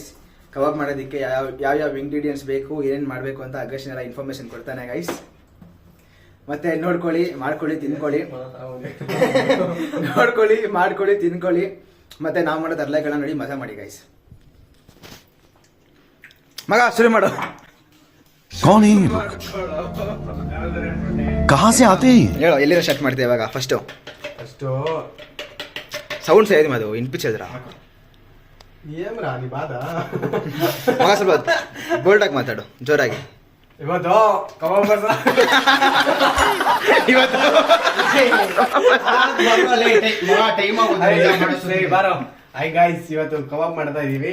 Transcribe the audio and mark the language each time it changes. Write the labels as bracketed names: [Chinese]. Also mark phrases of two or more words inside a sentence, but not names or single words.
[Kannada] ಕಬಾಬ್ ಮಾಡೋದಕ್ಕೆ ಯಾವ್ಯಾವ ಇಂಗ್ರೀಡಿಯೆಂಟ್ಸ್ ಬೇಕು, ಏನೇನು ಮಾಡಬೇಕು ಅಂತ ಅಗಸ್ಟಿನ್ ಎಲ್ಲ ಇನ್ಫಾರ್ಮೇಶನ್ ಕೊಡ್ತಾನೆ ಗೈಸ್. ಮತ್ತೆ ನೋಡ್ಕೊಳ್ಳಿ, ಮಾಡ್ಕೊಳ್ಳಿ, ತಿನ್ಕೊಳ್ಳಿ. ಮಾಡ್ಕೊಳ್ಳಿ, ತಿನ್ಕೊಳ್ಳಿ. ಮತ್ತೆ ನಾವು ಮಾಡೋ ತರಲೆಗಳನ್ನ ನೋಡಿ ಮಜಾ ಮಾಡಿ ಗೈಸ್. ಮಗ ಶುರು ಮಾಡು. [Hindi] कौन है ये लोग? कहाँ से आते हैं? [Kannada] ಹೇಳೋ, ಎಲ್ಲಿಂದ ಸ್ಟಾರ್ಟ್ ಮಾಡ್ತೀವಿ ಇವಾಗ? ಫಸ್ಟು ಸೌಂಡ್ ಸೇರಿ ಅದು ಇನ್ಪಿಚ್ಚದ್ರ ಮಗ, ಸ್ವಲ್ಪ ಬೋಲ್ಡಾಗಿ ಮಾತಾಡು, ಜೋರಾಗಿ. ಇವತ್ತು ಇವತ್ತು ಕಬಾಬ್ ಮಾಡ್ತಾ ಇದೀವಿ.